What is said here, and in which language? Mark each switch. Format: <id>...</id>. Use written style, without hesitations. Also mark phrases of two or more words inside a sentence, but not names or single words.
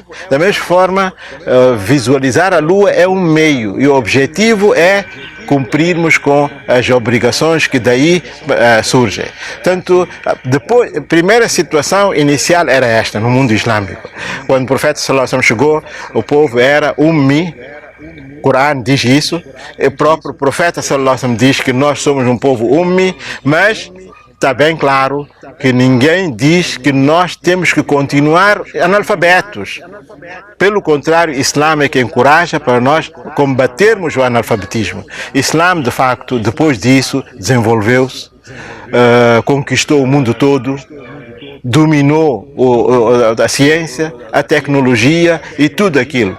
<pt>Da mesma forma, visualizar a lua é um meio e o objetivo é cumprirmos com as obrigações que daí surgem. Portanto, depois, a primeira situação inicial era esta, no mundo islâmico. Quando o profeta</pt> <ar>صلى الله عليه وسلم</ar> <pt>chegou, o povo era ummi. O Corão diz isso, o próprio profeta</pt> <ar>صلى الله عليه وسلم</ar> <pt>diz que nós somos um povo ummi, mas está bem claro que ninguém diz que nós temos que continuar analfabetos. Pelo contrário, o Islã é que encoraja para nós combatermos o analfabetismo. O Islã, de facto, depois disso, desenvolveu-se, conquistou o mundo todo, dominou a ciência, a tecnologia e tudo aquilo.</pt>